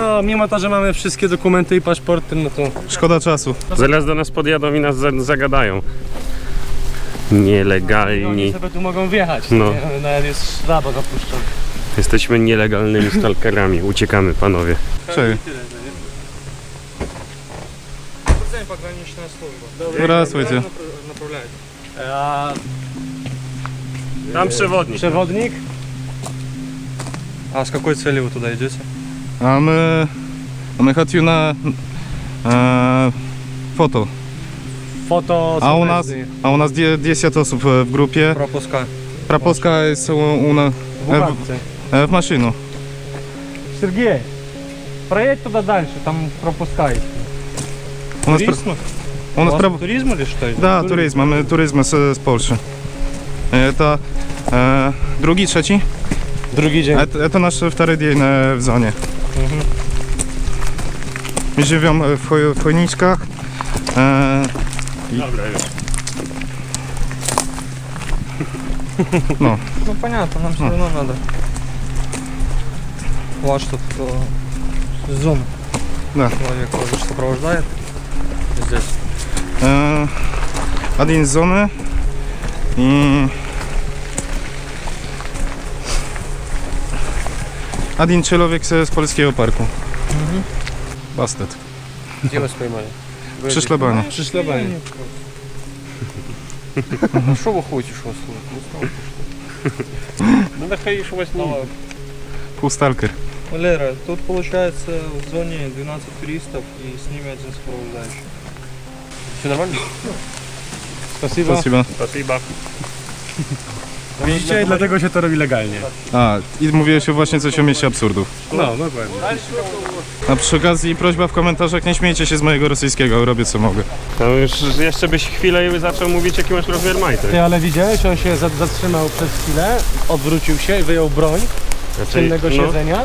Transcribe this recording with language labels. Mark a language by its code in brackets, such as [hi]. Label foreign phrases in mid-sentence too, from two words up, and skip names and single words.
[pl] No, mimo to, że mamy wszystkie dokumenty i paszporty, no to... szkoda czasu. Zaraz do nas podjadą i nas zagadają. Nielegalni. Oni sobie tu mogą wjechać, No. nie? Nawet jest szlaba zapuszczona. Jesteśmy nielegalnymi stalkerami. Uciekamy, panowie. Cześć. [ru] Пограничная служба. Здравствуйте. Направляет. [pl] A Tam przewodnik. przewodnik? [ru] А с какой целью вы туда идете? [pl] A my chodzi na foto. Foto A u nas 10 osób w grupie. [ru] Пропуска. [pl] Пропуска jest u nas w maszynu. [ru] Сергей, проедь туда дальше, там пропускай. [pl] U nas, u nas [ru] Туризм или что? [pl] Da, turyzm. Mamy turyzm z Polski. To drugi, trzeci? Drugi dzień. To nasz wторой dzień w zonie. Żywią w chojniczkach. Dobra, już. No. [ru] Ну понятно, нам все равно надо. Ваш тут зона. Да. Человек вас сопровождает. Здесь. [pl] Один z zony i один człowiek z polskiego parku. Bastet. Gdzie was pojmali? Przy szlabanie. Przy szlabanie. [ru] Ну что вы ходите, что слушать? [pl] No nachodzisz właśnie. Półstalker. [ru] Валера, тут получается в зоне 12 туристов и с ними один сопровождающий. Все нормально? Spasiba. Спасибо. Spasiba. [pl] Widzicie? Dlatego się to robi legalnie. A, i mówiłeś właśnie coś o mieście absurdów. No, dokładnie. A przy okazji prośba w komentarzach, nie śmiejcie się z mojego rosyjskiego, robię co mogę. No już jeszcze byś chwilę zaczął mówić, jaki masz rozmiar majty. Ty, ale widziałeś, on się zatrzymał przez chwilę, odwrócił się i wyjął broń z tylnego siedzenia.